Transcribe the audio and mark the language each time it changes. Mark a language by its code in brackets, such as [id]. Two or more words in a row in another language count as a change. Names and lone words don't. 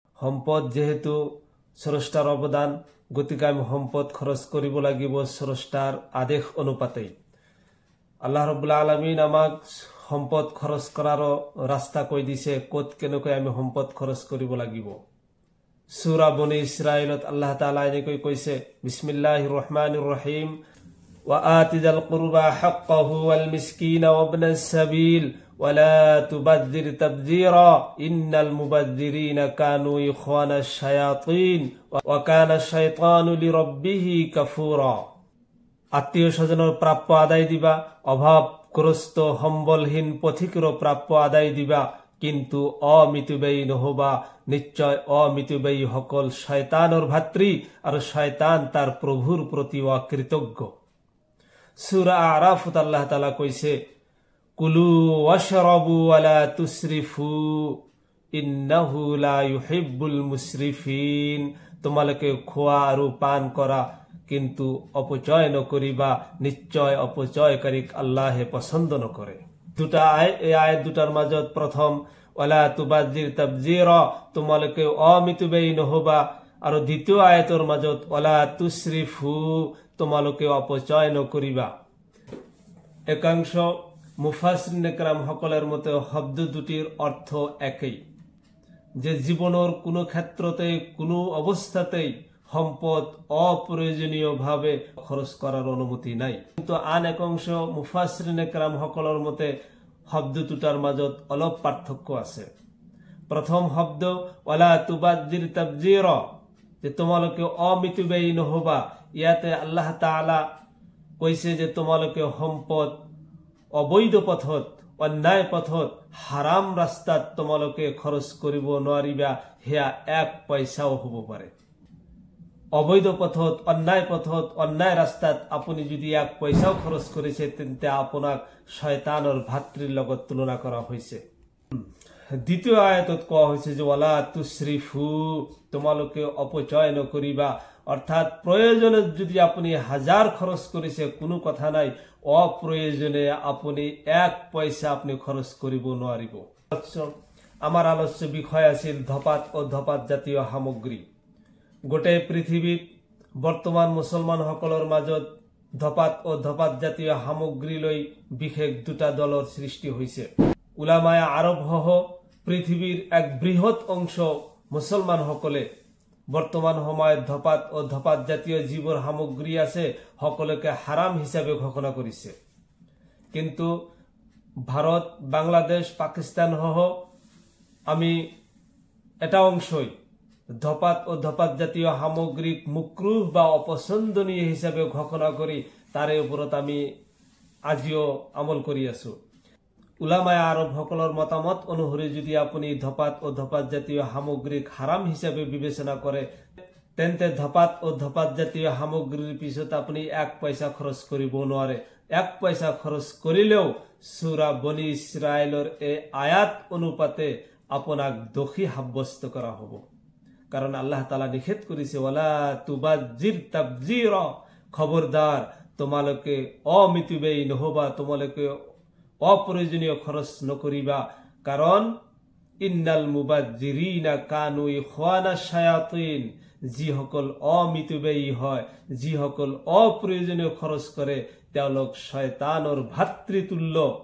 [as] সম্পদ যেহেতু স্রষ্টার অবদান, গতিকে আমি সম্পদ খরচ কৰিব লাগিব স্রষ্টার আদেশ অনুপাতে। আল্লাহ রাব্বুল আলামিন আমাক সম্পদ খরচ করার রাস্তা কৈ দিছে, কত কেনেকৈ আমি সম্পদ খরচ কৰিব লাগিব। সূরা বনী ইসরাইলত আল্লাহ তাআলা এনেকৈ কৈছে, [ar] بسم الله الرحمن الرحيم, وآت ذا القربى حقه والمسكين وابن السبيل ولا تبذر تبذيرا إن المبذرين كانوا إخوان الشياطين وكان الشيطان لربه كفورا। [as] আত্মীয় স্বজনের প্রাপ্য আদায় দিবা, অভাবগ্রস্ত সম্বলহীন পথিকের প্রাপ্য আদায় দিবা, কিন্তু অমিতব্যয়ী নহবা, নিশ্চয় অমিতব্যয়ী সকল শয়তানের ভাতৃ, আর শয়তান তার প্রভুর প্রতি অকৃতজ্ঞ। সূরা আরাফত আল্লাহ তাআলা কইছে, [ar] كلوا واشربوا ولا تسرفوا إنه لا يحب المسرفين. [as] তোমালোকে খোয়া আর পান করা, কিন্তু অপচয় নকরিবা, নিশ্চয় অপচয়কারী আল্লাহে পছন্দ নকরে। দুটা এই আয়াত দুটার মাজত প্রথম [ar] ولا تبذر تبذيرا, [as] তোমালোকে অমিতব্যয়ী নহবা, আর দ্বিতীয় আয়াতের মাজত [ar] ولا تسرفوا, [as] তোমালোকে অপচয় নকরিবা। একাংশ [ar] مفسرين كرام [as] সকলের মতে শব্দ দুটির অর্থ একই, যে জীবনের কোনো ক্ষেত্রতে কোনো অবস্থাতেই সম্পদ অপ্রয়োজনীয়ভাবে খরচ করার অনুমতি নাই। কিন্তু আন একাংশ [ar] مفسرين كرام [as] সকলের মতে শব্দ দুটার মাজত অলপ পার্থক্য আছে। প্রথম শব্দ [ar] ولا تبذر تبذيرا, [as] যে তোমালোকে অমিতব্যয়ী নহবা, ইয়াতে আল্লাহ তাআলা কইছে যে তোমালোকে সম্পদ অবৈধ পথত, অন্যায় পথত, হারাম রাস্তাত তোমালোকে খরচ করিব নোৱাৰিবা, হেয়া এক পয়সাও হব পারে। অবৈধ পথত, অন্যায় পথত, অন্যায় রাস্তাত আপুনি যদি এক পয়সাও খরচ করেছে, তেন্তে আপোনাক শয়তানৰ ভাতৃৰ লগত তুলনা করা হয়েছে। দ্বিতীয় আয়াতত কোয়া হয়েছে যে [ar] ولا تسرفوا, [as] তোমালোকে অপচয় নকরিবা, অর্থাৎ প্রয়োজনে যদি আপনি 1000 খরচ করেছে কোনো কথা নাই, অপ্রয়োজনে আপনি এক পয়সা আপনি খরচ করিব নোৱাৰিব। আমার আলোচ্য বিষয় আছিল ধপাত ও ধপাত জাতীয় সামগ্রী। গোটেই পৃথিবীত বর্তমান মুসলমান সকলের মাজত ধপাত ও ধপাত জাতীয় সামগ্রী লৈ বিশেষ দুটা দলের সৃষ্টি হয়েছে। উলামায়ে আরব সহ পৃথিবীর এক বৃহৎ অংশ মুসলমান সকলে বর্তমান সময়ত ধপাত ও ধপাত জাতীয় যিবোৰ সামগ্রী আছে সকলকে হারাম হিসাবে ঘোষণা করেছে। কিন্তু ভারত, বাংলাদেশ, পাকিস্তান সহ আমি এটা অংশই ধপাত ও ধপাত জাতীয় সামগ্রিক মুকরুহ বা অপছন্দনীয় হিসাবে ঘোষণা করি, তারে উপরত আমি আজিও আমল করি আছো। উলামায়ে আরব সকলের মতামত অনুসরি যদি আপনি ধপাত ও ধপাত জাতীয় সামগ্রিক হারাম হিসাবে বিবেচনা করে, তেন্তে ধপাত ও ধপাত জাতীয় সামগ্রীর পিছত আপনি এক পয়সা খরচ করিব নোৱাৰে। এক পয়সা খরচ করিলেও সূরা বনী ইসরাইলের এই আয়াত অনুপাতে আপনাক দোষী সাব্যস্ত করা হব। কারণ আল্লাহ তাআলা নিষেধ করেছে [ar] ولا تبذر تبذيرا, [as] খবরদার তোমালোকে অমিতব্যয়ী নহবা, তোমালোকে অপ্রয়োজনীয় খরচ নকরিবা, কারণ [ar] إن المبذرين كانوا إخوان الشياطين, [as] যিসকল অমিতব্যয়ী হয়, যিসকল অপ্রয়োজনীয় খরচ করে, তেওঁলোক শয়তানৰ ভাতৃতুল্য।